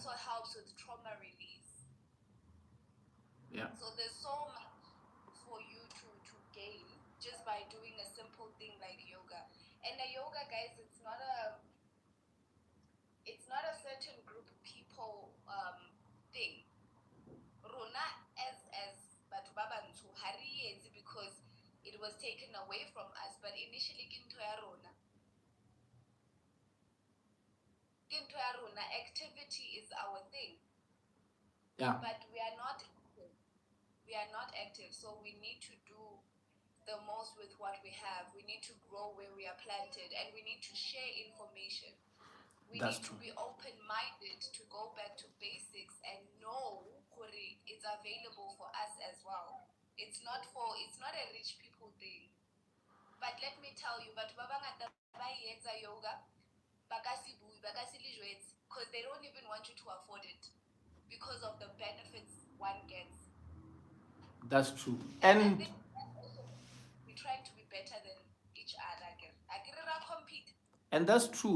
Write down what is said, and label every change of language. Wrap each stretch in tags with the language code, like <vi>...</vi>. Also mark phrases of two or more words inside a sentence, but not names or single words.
<en>also helps with trauma release. Yeah. So there's so much for you to gain just by doing a simple thing like yoga. And the yoga, guys, it's not a certain group of people thing.</en> <st>Rona as batho ba bantsho ha re etse</st> <en>because it was taken away from us, but initially</en> <st>ke ntho ya rona. Ke ntho ya rona.</st> <en>Activity is our thing, Yeah. but we are not active. We are not active, so we need to do the most with what we have. We need to grow where we are planted, and we need to share information. We That's need to true. be open-minded to go back to basics and know Kuri it's available for us as well. It's not a rich people thing. But let me tell you, but</en> <st>ba bangata ba etsa</st> <en>yoga because they don't even want you to afford it because of the benefits one gets. That's true. And I And think that's also we're trying to be better than each other. I get compete. that's true.</en>